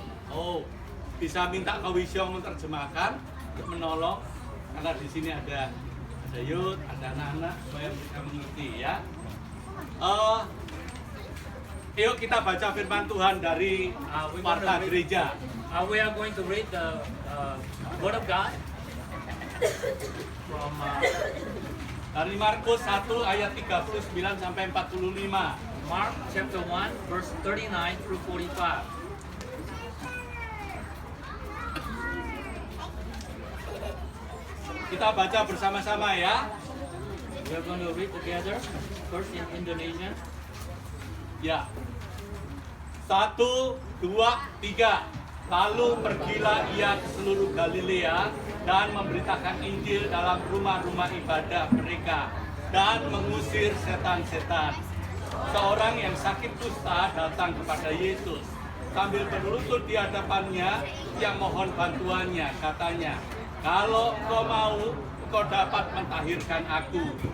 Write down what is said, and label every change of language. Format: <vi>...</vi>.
<id>Oh, bisa minta Kak Wisyo menerjemahkan, menolong, karena di sini ada Yud, ada anak-anak supaya mereka mengerti ya. Yuk kita baca firman Tuhan dari Warta Gereja.</id> <en>We are going to read the Word of God from</en> <id>Dari Markus 1 ayat 39 sampai 45.</id> <en>Mark chapter 1, verse 39 through 45.</en> <id>Kita baca bersama-sama ya.</id> <en>We are going to read together, first in Indonesian.</en> <id>Ya. 1, 2, 3. Lalu pergilah ia ke seluruh Galilea dan memberitakan Injil dalam rumah-rumah ibadah mereka dan mengusir setan-setan. Seorang yang sakit kusta datang kepada Yesus. Sambil berlutut di hadapannya, ia mohon bantuannya, katanya, "Kalau engkau mau, engkau dapat mentahirkan aku."</id>